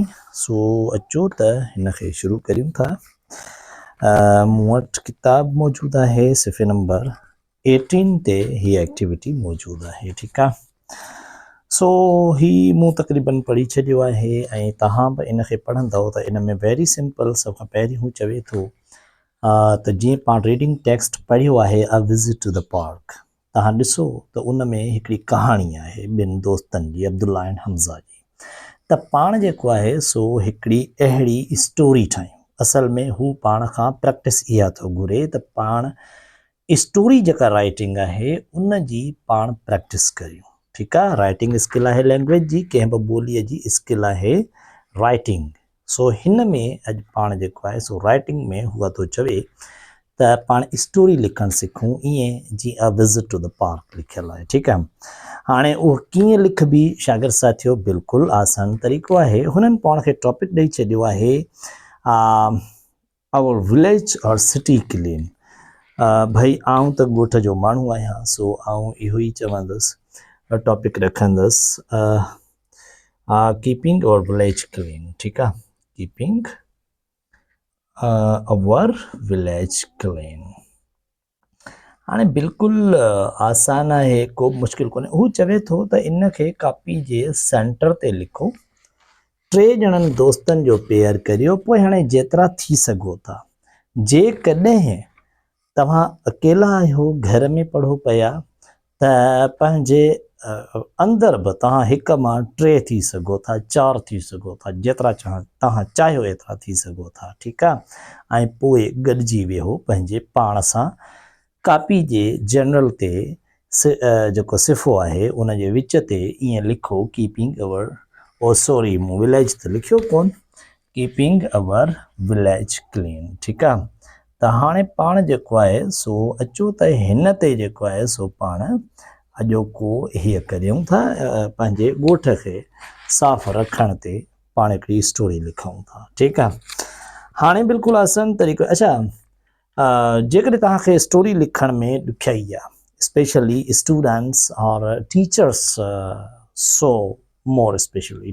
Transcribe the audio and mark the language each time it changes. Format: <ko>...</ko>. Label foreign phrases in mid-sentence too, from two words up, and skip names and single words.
<sd>सो अचो त हिनखे शुरू करियूं था। मूं वटि किताब मौजूदु आहे सिफ़े नंबर 18 ते हीअ एक्टिविटी मौजूदु आहे। ठीकु आहे। सो ही मूं तक़रीबन पढ़ी छॾियो आहे ऐं तव्हां बि इनखे पढ़ंदव त इन में</sd> <en>very simple</en> <sd>सभ खां पहिरीं हू चवे थो त जीअं पाण</sd> <en>reading text</en> <sd>पढ़ियो आहे अ विज़िट टू द पार्क। तव्हां ॾिसो त उन में हिकिड़ी कहाणी आहे ॿिनि दोस्तनि जी अब्दुल्ला ऐं हमज़ा जी। त पाण जेको आहे सो हिकिड़ी अहिड़ी स्टोरी ठाहियूं। असल में हू पाण खां प्रैक्टिस इहा थो घुरे त पाण स्टोरी जेका राइटिंग आहे उन जी पाण प्रैक्टिस करियूं। ठीकु आहे।</sd> <en>writing skill</en> <sd>आहे लैंग्वेज जी, कंहिं बि ॿोलीअ जी स्किल आहे राइटिंग। सो हिन में अॼु पाण जेको आहे सो राइटिंग में हूअ थो चवे त पाण स्टोरी लिखणु सिखूं ईअं जीअं अ विज़िट टू द पार्क लिखियलु आहे। ठीकु आहे। हाणे उहो कीअं लिखबी शागिर्द साथियो बिल्कुलु आसान तरीक़ो आहे। हुननि पाण खे टॉपिक ॾेई छॾियो आहे</sd> <en>our village</en> <sd>और</sd> <en>city clean.</en> <sd>भई आऊं त ॻोठ जो माण्हू आहियां सो आऊं इहो ई चवंदुसि टॉपिक रखंदुसि</sd> <en>keeping our village clean.</en> <sd>ठीकु आहे।</sd> <en>keeping our village clean.</en> <sd>हाणे बिल्कुलु आसान आहे, को बि मुश्किल कोन्हे। हू चवे थो त इनखे कापी जे सेंटर ते लिखो, 3 ॼणनि दोस्तनि जो पेयर करियो, पोइ हाणे जेतिरा थी सघो था जेकॾहिं तव्हां अकेला आहियो घर में पढ़ो पिया त पंहिंजे अंदरि बि तव्हां 1 मां 3 थी सघो था, 4 थी सघो था, जेतिरा तव्हां चाहियो एतिरा थी सघो था। ठीकु आहे। ऐं पोइ गॾिजी वेहो पंहिंजे पाण सां कापी जे जनरल ते जेको सिफ़ो आहे उन जे विच ते ईअं लिखो</sd> <en>keeping our sorry</en> <sd>मूं विलेज त लिखियो कोन,</sd> <en>keeping our village clean.</en> <sd>ठीकु आहे। त हाणे पाण जेको आहे सो अचो त हिन ते जेको आहे सो पाण अॼोको हीअ करियूं था, पंहिंजे ॻोठ खे साफ़ रखण ते पाण हिकिड़ी स्टोरी लिखूं था। ठीकु आहे। हाणे बिल्कुलु आसान तरीक़ो। अच्छा, जेकॾहिं तव्हांखे स्टोरी लिखण में ॾुखियाई आहे</sd> <en>specially students</en> <sd>और</sd> <en>teachers so more specially.</en>